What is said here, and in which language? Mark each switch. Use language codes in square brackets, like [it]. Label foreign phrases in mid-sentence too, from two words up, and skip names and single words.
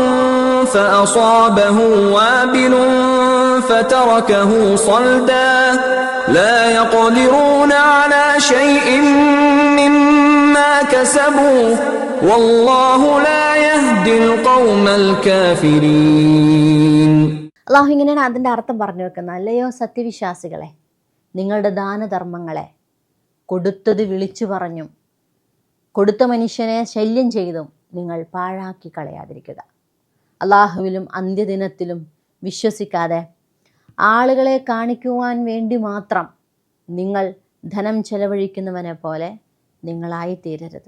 [ar] فأصابه وابل فتركه صلدا لا يقدرون على شيء مما كسبوا والله لا يهدي القوم الكافرين. [ml] അള്ളാഹു ഇങ്ങനെയാണ് അതിൻ്റെ അർത്ഥം പറഞ്ഞു വെക്കുന്നത്. അല്ലയോ സത്യവിശ്വാസികളെ, നിങ്ങളുടെ ദാനധർമ്മങ്ങളെ കൊടുത്തത് വിളിച്ചു പറഞ്ഞും കൊടുത്ത മനുഷ്യനെ ശല്യം ചെയ്തും നിങ്ങൾ പാഴാക്കി കളയാതിരിക്കുക. അള്ളാഹുവിലും അന്ത്യദിനത്തിലും വിശ്വസിക്കാതെ ആളുകളെ കാണിക്കുവാൻ വേണ്ടി മാത്രം നിങ്ങൾ ധനം ചെലവഴിക്കുന്നവനെ പോലെ നിങ്ങളായിത്തീരരുത്.